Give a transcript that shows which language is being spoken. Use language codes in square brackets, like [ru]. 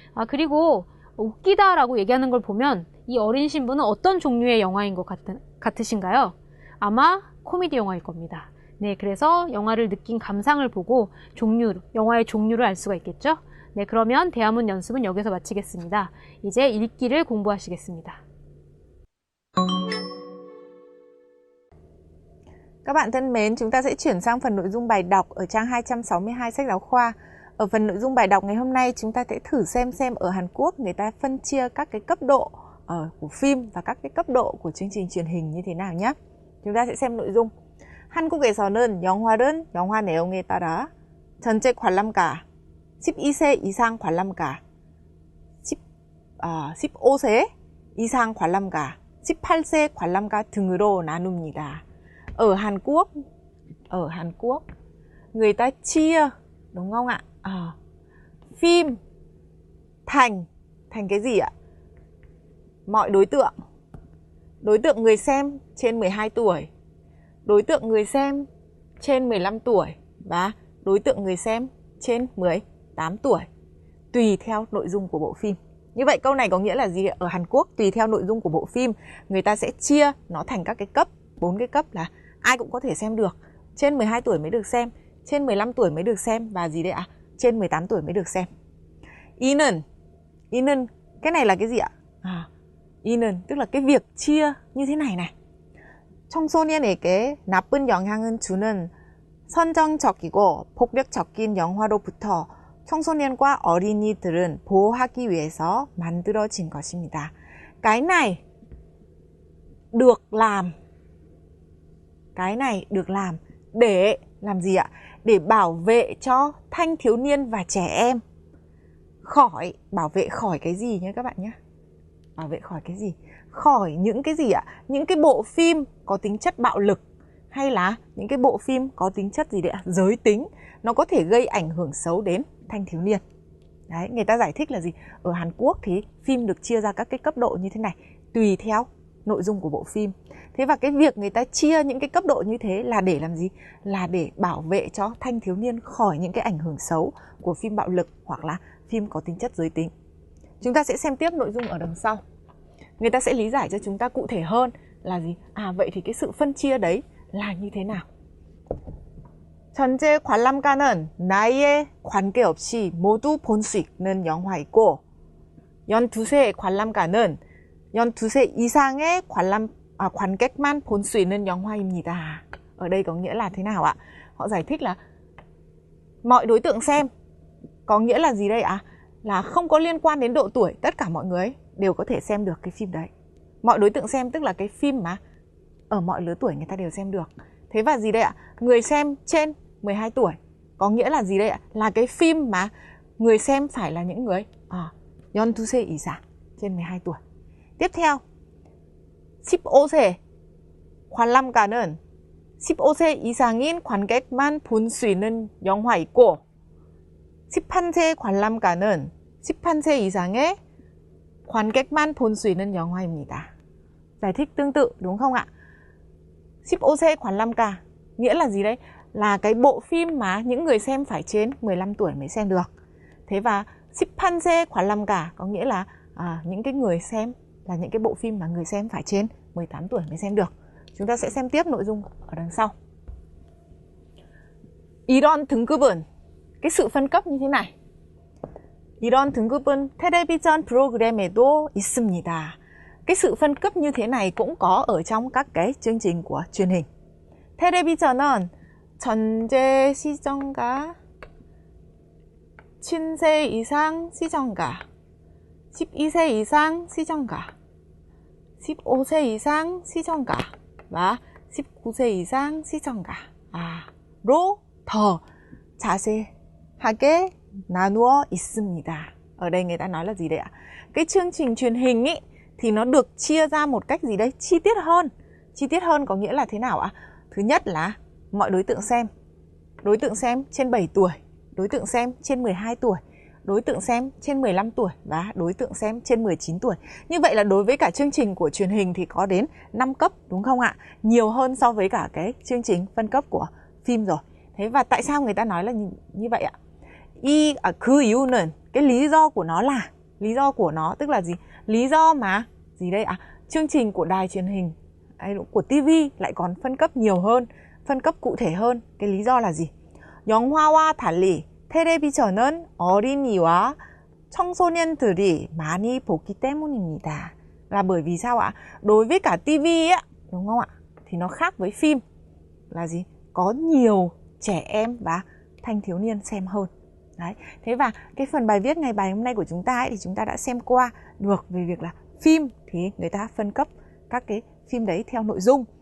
[ko] 그리고 웃기다라고 얘기하는 걸 보면 이 어린 신부는 어떤 종류의 영화인 것 같으신가요? 아마 코미디 영화일 겁니다. 네, 그래서 영화를 느낀 감상을 보고 영화의 종류를 알 수가 있겠죠? 네, 그러면 대화문 연습은 여기서 마치겠습니다. 이제 읽기를 공부하시겠습니다. [vi] Các bạn thân mến, chúng ta sẽ chuyển sang phần nội dung bài đọc ở trang 262 sách giáo khoa. Ở phần nội dung bài đọc ngày hôm nay chúng ta sẽ thử xem ở Hàn Quốc người ta phân chia các cái cấp độ của phim và các cái cấp độ của chương trình truyền hình như thế nào nhé. chúng ta sẽ xem nội dung. [ko] 한국에서는 영화는 영화 내용에 따라 전체 관람가 12세 이상 관람가 15세 이상 관람가 18세 관람가 등으로 나눕니다. [vi] Ở Hàn Quốc người ta chia, đúng không ạ? Phim thành cái gì ạ? Mọi đối tượng. Đối tượng người xem trên 12 tuổi, đối tượng người xem trên 15 tuổi và đối tượng người xem trên 18 tuổi, tùy theo nội dung của bộ phim. Như vậy câu này có nghĩa là gì? Ở Hàn Quốc tùy theo nội dung của bộ phim, người ta sẽ chia nó thành các cái cấp, 4 cái cấp là ai cũng có thể xem được. Trên 12 tuổi mới được xem, trên 15 tuổi mới được xem và gì đấy ạ? Trên 18 tuổi mới được xem. [ko] I는, [vi] cái này là cái gì ạ? [ko] I는 [vi] tức là cái việc chia như thế này này. [ko] 청소년에게 나쁜 영향을 주는 선정적이고 폭력적인 영화로부터 청소년과 어린이들은 보호하기 위해서 만들어진 것입니다. [vi] Cái này được làm. Cái này được làm để làm gì ạ? Để bảo vệ cho thanh thiếu niên và trẻ em khỏi, bảo vệ khỏi cái gì nhé các bạn nhé? Bảo vệ khỏi cái gì? Khỏi những cái gì ạ? Những cái bộ phim có tính chất bạo lực hay là những cái bộ phim có tính chất gì đấy ạ? Giới tính. Nó có thể gây ảnh hưởng xấu đến thanh thiếu niên. Đấy, người ta giải thích là gì? Ở Hàn Quốc thì phim được chia ra các cái cấp độ như thế này, tùy theo nội dung của bộ phim. Thế và cái việc người ta chia những cái cấp độ như thế là để làm gì? Là để bảo vệ cho thanh thiếu niên khỏi những cái ảnh hưởng xấu của phim bạo lực hoặc là phim có tính chất giới tính. Chúng ta sẽ xem tiếp nội dung ở đằng sau. Người ta sẽ lý giải cho chúng ta cụ thể hơn là gì? Vậy thì cái sự phân chia đấy là như thế nào? [ko] 전체 관람가는 나이에 관계없이 모두 볼 수 있는 영화이고 12세 관람가는 12세 이상의 관객만 볼 수 있는 영화입니다. [vi] Ở đây có nghĩa là thế nào ạ? Họ giải thích là mọi đối tượng xem có nghĩa là gì đây ạ? Là không có liên quan đến độ tuổi, tất cả mọi người đều có thể xem được cái phim đấy. Mọi đối tượng xem tức là cái phim mà ở mọi lứa tuổi người ta đều xem được. Thế và gì đây ạ? Người xem trên 12 tuổi có nghĩa là gì đây ạ? Là cái phim mà người xem phải là những người [ko] 12세 이상, [vi] trên 12 tuổi. [ko] Tiếp theo, 15세 관람가는 15세 이상인 관객만 볼 수 있는 영화이고 18세 관람가는 18세 이상의 관객만 볼 수 있는 영화입니다. [vi] Giải thích tương tự đúng không ạ? [ko] 15세 관람가 [vi] nghĩa là gì đấy? Là cái bộ phim mà những người xem phải trên 15 tuổi mới xem được. Thế và [ko] 18세 관람가 [vi] có nghĩa là những cái người xem là những cái bộ phim mà người xem phải trên 18 tuổi mới xem được. Chúng ta sẽ xem tiếp nội dung ở đằng sau. [ko] 이런 등급은, [vi] cái sự phân cấp như thế này. [ko] 이런 등급은 텔레비전 프로그램에도 있습니다. [vi] Cái sự phân cấp như thế này cũng có ở trong các cái chương trình của truyền hình. [ko] 텔레비전은 전제 시청가, 친세 이상 시청가, 12세 이상 시청가, 15세 이상 시청가 [vi] và [ko] 19세 이상 시청가로 더 자세하게 나누어 있습니다. [vi] Ở đây người ta nói là gì đấy ạ? Cái chương trình truyền hình ý, thì nó được chia ra một cách gì đấy chi tiết hơn. Chi tiết hơn có nghĩa là thế nào ạ? Thứ nhất là mọi đối tượng xem. Đối tượng xem trên 7 tuổi, đối tượng xem trên 12 tuổi, đối tượng xem trên 15 tuổi và đối tượng xem trên 19 tuổi. Như vậy là đối với cả chương trình của truyền hình thì có đến 5 cấp đúng không ạ? Nhiều hơn so với cả cái chương trình phân cấp của phim rồi. Thế và tại sao người ta nói là như vậy ạ? [ko] 그 이유는, [vi] cái lý do của nó là, lý do của nó tức là gì? Lý do mà gì đây ạ? Chương trình của đài truyền hình của TV lại còn phân cấp nhiều hơn, phân cấp cụ thể hơn. Cái lý do là gì? [ko] 영화와 달리 텔레비전은 어린이와 청소년들이 많이 보기 때문입니다. [vi] Là bởi vì sao ạ? Đối với cả TV á, đúng không ạ? Thì nó khác với phim là gì? Có nhiều trẻ em và thanh thiếu niên xem hơn. Đấy. Thế và cái phần bài viết ngày bài hôm nay của chúng ta ấy, thì chúng ta đã xem qua được về việc là phim thì người ta phân cấp các cái phim đấy theo nội dung.